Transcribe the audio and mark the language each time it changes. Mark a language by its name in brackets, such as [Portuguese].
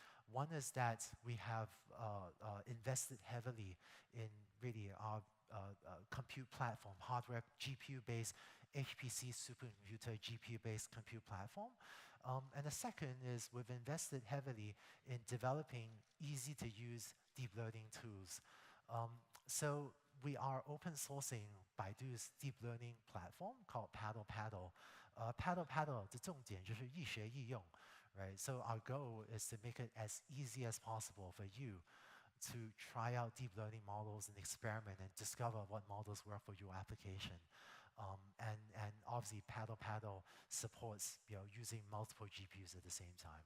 [English] One is that we have invested heavily in really our compute platform, hardware, GPU-based, HPC supercomputer, GPU-based compute platform. And the second is we've invested heavily in developing easy-to-use deep learning tools. So we are open sourcing Baidu's deep learning platform called Paddle Paddle. [Chinese] Paddle Paddle 的重点就是易学易用, right? [English] So our goal is to make it as easy as possible for you to try out deep learning models and experiment and discover what models work for your application. And obviously, Paddle Paddle supports using multiple GPUs at the same time.